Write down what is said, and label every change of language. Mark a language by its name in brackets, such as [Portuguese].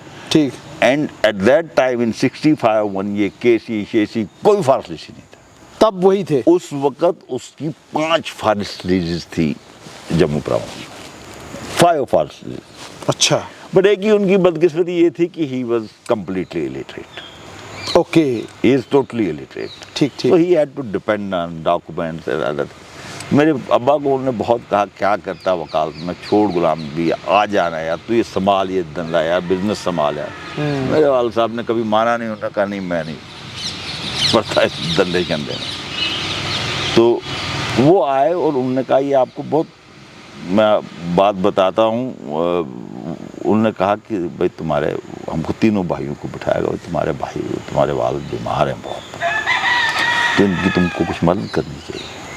[Hindi] ठीक, [English] and at that time in 65 one [Hindi] ये केसी कोई फर्स्ट लेसी नहीं था, तब वही थे। उस वक़्त उसकी 5 फर्स्ट लेसीज थी जम्मू प्रोविंस में, 5 फर्स्ट लेसीज। अच्छा, बट एक ही उनकी बदकिस्मती ये थी कि [English] He was completely illiterate. [Hindi] Okay, [English] he is totally illiterate, [Hindi] ठीक, [English] so he had to depend on documents and other things। [Hindi] मेरे अब्बा को उन्होंने बहुत कहा क्या करता वकालत में, छोड़ गुलाम भी, आ जाना यार, तू ये संभाल, ये धंधा यार, बिजनेस संभाल यार। मेरे वालिद साहब ने कभी माना नहीं, उन्होंने कहा नहीं, मैं नहीं पड़ता इस धंधे के अंदर। तो वो आए और उन्होंने कहा ये आपको बहुत, मैं बात बताता हूँ, उन्होंने कहा कि भाई हमको तीनों भाइयों को बिठाएगा, तुम्हारे भाई, तुम्हारे वालिद बीमार हैं बहुत, तो इनकी तुमको कुछ मदद करनी चाहिए।